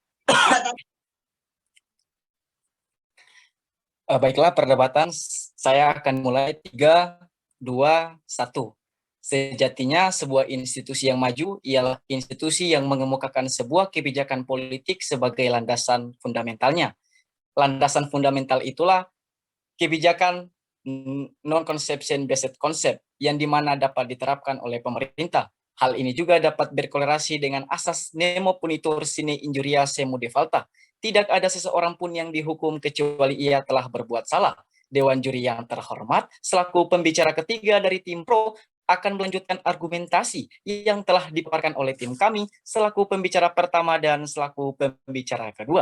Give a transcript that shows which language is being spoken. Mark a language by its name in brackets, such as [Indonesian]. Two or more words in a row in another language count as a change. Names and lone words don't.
[Indonesian] Baiklah, perdebatan saya akan mulai 3, 2, 1. Sejatinya sebuah institusi yang maju ialah institusi yang mengemukakan sebuah kebijakan politik sebagai landasan fundamentalnya. Landasan fundamental itulah kebijakan [English] non-conception based concept [Indonesian] yang dimana dapat diterapkan oleh pemerintah. Hal ini juga dapat berkorelasi dengan asas [Latin] nemo punitur sine injuria semo defaulta. [Indonesian] Tidak ada seseorang pun yang dihukum kecuali ia telah berbuat salah. Dewan Juri yang terhormat, selaku pembicara ketiga dari tim pro, akan melanjutkan argumentasi yang telah dipaparkan oleh tim kami selaku pembicara pertama dan selaku pembicara kedua.